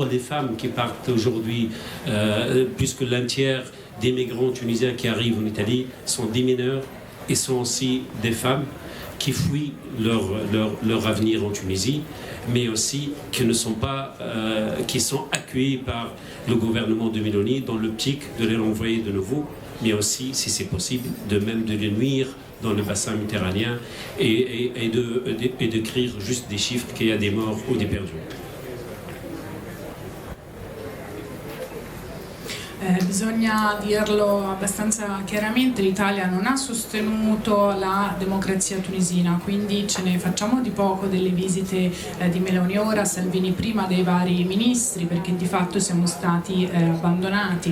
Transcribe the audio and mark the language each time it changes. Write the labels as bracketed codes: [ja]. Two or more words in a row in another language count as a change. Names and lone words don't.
[fr] Les femmes qui partent aujourd'hui, puisque l'un tiers des migrants tunisiens qui arrivent en Italie sont des mineurs et sont aussi des femmes qui fuient leur avenir en Tunisie, mais aussi qui sont accueillis par le gouvernement de Meloni dans l'optique de les renvoyer de nouveau, mais aussi, si c'est possible, de les nuire dans le bassin méditerranéen et d'écrire juste des chiffres qu'il y a des morts ou des perdus. [it] Bisogna dirlo abbastanza chiaramente, l'Italia non ha sostenuto la democrazia tunisina, quindi ce ne facciamo di poco delle visite di Meloni ora, Salvini prima, dei vari ministri, perché di fatto siamo stati abbandonati.